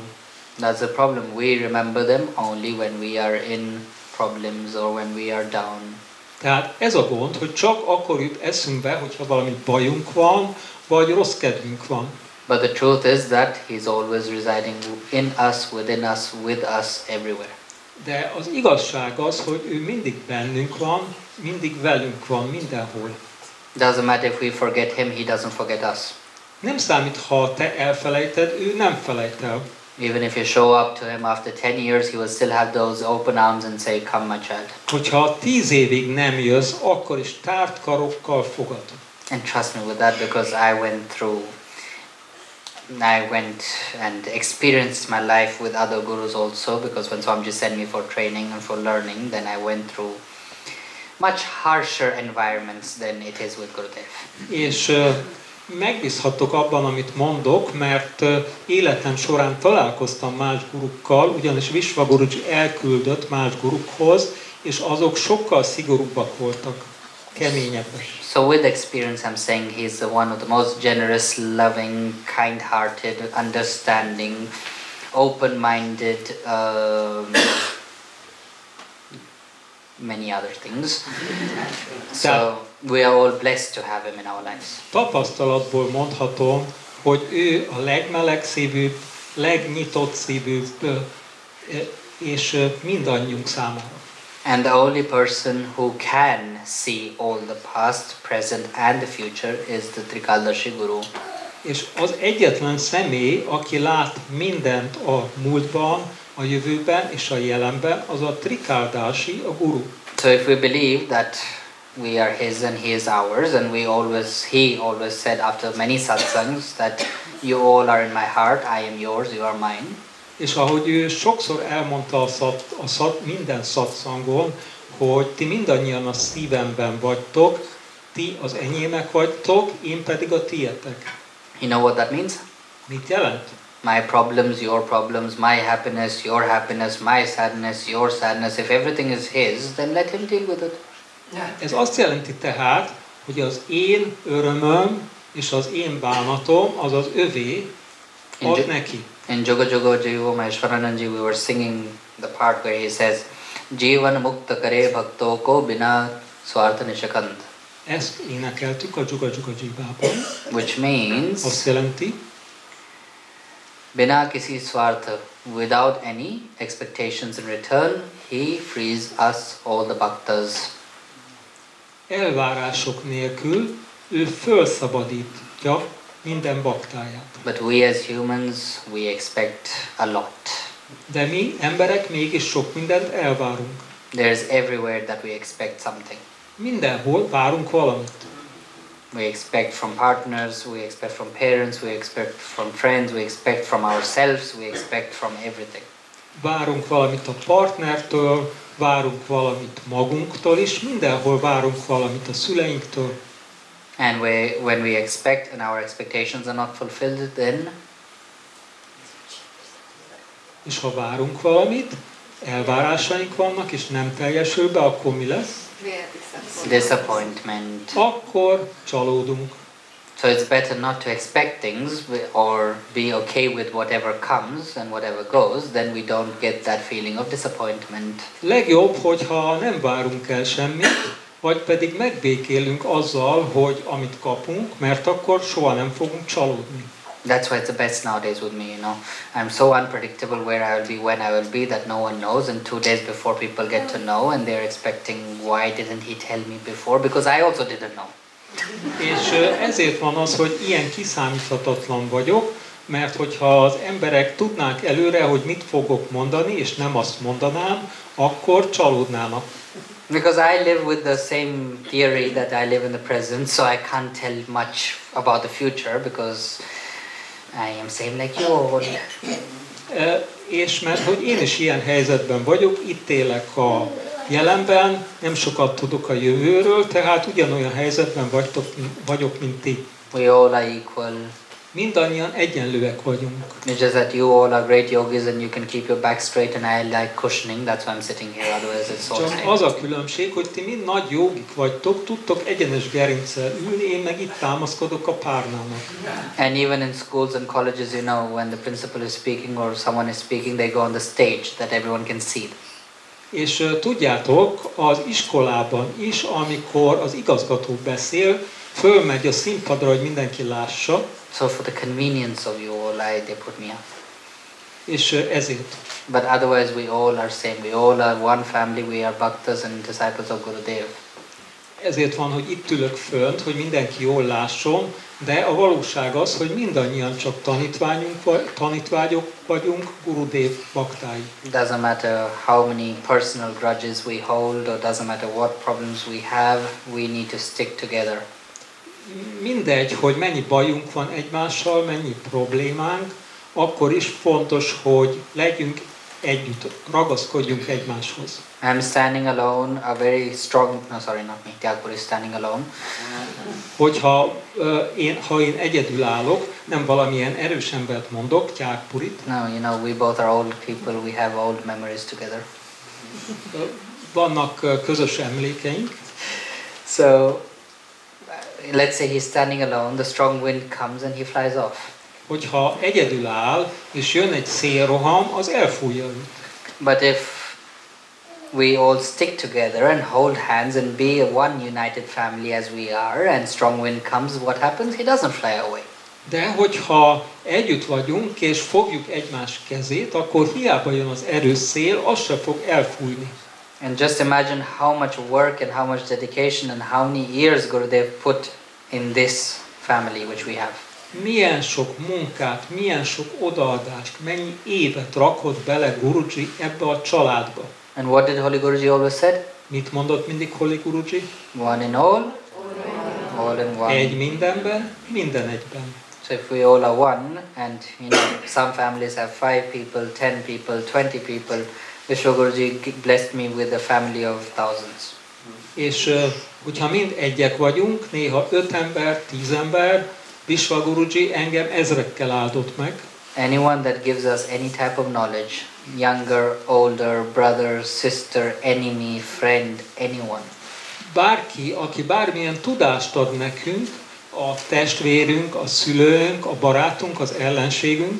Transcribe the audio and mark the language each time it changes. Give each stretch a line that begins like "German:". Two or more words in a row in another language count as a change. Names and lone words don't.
English: That's the problem. We remember them only when we are in problems or when we are down.
Hungarian: Tehát ez a gond, hogy csak akkor jut eszünkbe, hogyha valami bajunk van, vagy rossz kedvünk van.
English: But the truth is that He's always residing in us, within us, with us, everywhere.
Hungarian: De az igazság az, hogy ő mindig bennünk van, mindig velünk van, mindenhol.
English: Doesn't matter if we forget Him, He doesn't forget us.
Hungarian: Nem számít, ha te elfelejted, ő nem felejt el.
English: Even if you show up to Him after 10 years, He will still have those open arms and say, come my child.
Hungarian: Hogyha 10 évig nem jössz, akkor is tárt karokkal fogad.
English: And trust me with that, because I went and experienced my life with other gurus also, because when Swamiji sent me for training and for learning, then I went through much harsher environments than it is with Gurudev.
Hungarian: És megbízhatok abban, amit mondok, mert életem során találkoztam más gurukkal, ugyanis Vishwaguruji elküldött más gurukhoz, és azok sokkal szigorúbbak voltak, keményebbek.
English: So with experience, I'm saying he's the one of the most generous, loving, kind-hearted, understanding, open-minded, many other things. So we are all blessed to have him in our lives.
Hungarian: Tapasztalatból mondhatom, hogy ő a legmelegszívűbb, legnyitott szívűbb, és mindannyiunk számára.
English: And the only person who can see all the past, present and the future is the Trikaldashi Guru.
Hungarian: És az egyetlen személy, aki lát mindent a múltban, a jövőben és a jelenben, az a Trikaldashi, a Guru.
English: So if we believe that we are his and he is ours, and he always said after many satsangs that you all are in my heart, I am yours, you are mine.
Hungarian: És ahogy ő sokszor elmondta minden szatszangon, hogy ti mindannyian a szívemben vagytok, ti az enyémek vagytok, én pedig a tietek.
English: You know what that means?
Hungarian: Mit jelent?
English: My problems, my happiness, your happiness, my sadness, your sadness. If everything is his, then let him deal with it.
Hungarian: Ez azt jelenti tehát, hogy az én örömöm és az én bánatom, az az övé, ad neki.
English: In Joga Joga Jiva Maheshwarananji, we were singing the part where he says,
Hindi: जीवन मुक्त करे भक्तों को बिना स्वार्थ निःशंक.
Hungarian: Ezt énekeltük a Juga Juga Jivában.
English: Which means
Hungarian: Azt jelenti,
Hindi: बिना किसी स्वार्थ,
English: without any expectations in return, he frees us, all the bhaktas.
Hungarian: elvárások nélkül ő felszabadítja minden baktáját.
English: But we as humans, we expect a lot.
Hungarian: De mi, emberek, mégis sok mindent elvárunk.
English: There's everywhere that we expect something.
Hungarian: Mindenhol várunk valamit.
English: We expect from partners, we expect from parents, we expect from friends, we expect from ourselves, we expect from everything.
Hungarian: Várunk valamit a partnertől, várunk valamit magunktól is, mindenhol várunk valamit a szüleinktől.
English: And when we expect and our expectations are not fulfilled, then
Hungarian: És ha várunk valamit, elvárásaink vannak, és nem teljesül be, akkor mi lesz?
English: disappointment.
Hungarian: Akkor csalódunk.
English: So it's better not to expect things or be okay with whatever comes and whatever goes, then we don't get that feeling of disappointment.
Hungarian: Legjobb, hogyha nem várunk el semmit, vagy pedig megbékélünk azzal, hogy amit kapunk, mert akkor soha nem fogunk csalódni.
English: That's why it's the best nowadays with me, you know. I'm so unpredictable where I will be, when I will be, that no one knows, and 2 days before people get to know, and they're expecting, why didn't he tell me before? Because I also didn't know.
Hungarian: És ezért van az, hogy ilyen kiszámíthatatlan vagyok, mert hogyha az emberek tudnák előre, hogy mit fogok mondani, és nem azt mondanám, akkor csalódnának.
English: Because I live with the same theory that I live in the present, so I can't tell much about the future, because I am same like you all.
Hungarian: És mert hogy én is ilyen helyzetben vagyok, itt élek a jelenben, nem sokat tudok a jövőről, tehát ugyanolyan helyzetben vagyok, mint ti.
English: We all are equal.
Hungarian: Mindannyian egyenlőek vagyunk.
English: It's just that you all are great yogis and you can keep your back straight, and I like cushioning, that's why I'm sitting here, otherwise it's all
Hungarian: Csak az a különbség, hogy ti mind nagy jogik vagytok, tudtok egyenes gerincsel ülni, én meg itt támaszkodok a párnának.
English: And even in schools and colleges, you know, when the principal is speaking or someone is speaking, they go on the stage that everyone can see.
Hungarian: És tudjátok, az iskolában is, amikor az igazgató beszél, fölmegy a színpadra, hogy mindenki lássa.
English: So for the convenience of you all, they put me up.
Hungarian: És ezért.
English: But otherwise we all are same. We all are one family, we are bhaktas and disciples of Gurudev.
Hungarian: Ezért van, hogy itt ülök fönt, hogy mindenki jól lásson, de a valóság az, hogy mindannyian csak tanítványok vagyunk, Gurudev baktái.
English: Doesn't matter how many personal grudges we hold, or doesn't matter what problems we have, we need to stick together.
Hungarian: Mindegy, hogy mennyi bajunk van egymással, mennyi problémánk, akkor is fontos, hogy legyünk együtt, ragaszkodjunk egymáshoz.
English: I'm standing alone, a very strong, no sorry, not me, Tyagpur is standing alone.
Hungarian: Hogyha ha én egyedül állok, nem valamilyen erős embert mondok, Tyagpurit.
English: No, you know, we both are old people, we have old memories together.
Hungarian: Vannak közös emlékeink.
English: So, let's say he's standing alone, the strong wind comes and he flies off.
Hungarian: Hogyha egyedül áll, és jön egy szélroham, az elfújja őt.
English: But if we all stick together and hold hands and be one united family as we are, and strong wind comes, what happens? He doesn't fly away.
Hungarian: De hogyha együtt vagyunk, és fogjuk egymás kezét, akkor hiába jön az erős szél, az se fog elfújni.
English: And just imagine how much work and how much dedication and how many years Gurudev put in this family which we have.
Hungarian: Milyen sok munkát, milyen sok odaadást, mennyi évet rakott bele Guruji ebbe a családba.
English: And what did Holy Guruji always said?
Hungarian: Mit mondott mindig Holy Guruji?
English: One in all, all in one.
Hungarian: Egy mindenben, minden egyben.
English: So if we all are one, and you know, some families have 5 people, 10 people, 20 people, Vishwaguruji blessed me with a family of thousands.
Hungarian: És hogyha mind egyek vagyunk, néha 5 ember, 10 ember, Vishwaguruji engem ezrekkel áldott meg.
English: Anyone that gives us any type of knowledge, younger, older, brother, sister, enemy, friend, anyone.
Hungarian: Bárki, aki bármilyen tudást ad nekünk, a testvérünk, a szülőnk, a barátunk, az ellenségünk,